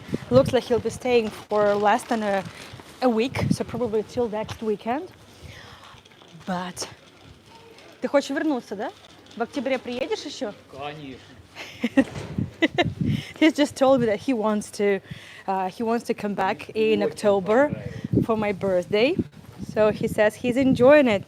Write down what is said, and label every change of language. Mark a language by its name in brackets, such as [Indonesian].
[English] Looks like he'll be staying for less than a week, so probably till next weekend. [Russian] But ты хочешь вернуться, да? В октябре приедешь еще? Конечно. [English] He's just told me that he wants to come back in October for my birthday. So he says he's enjoying it.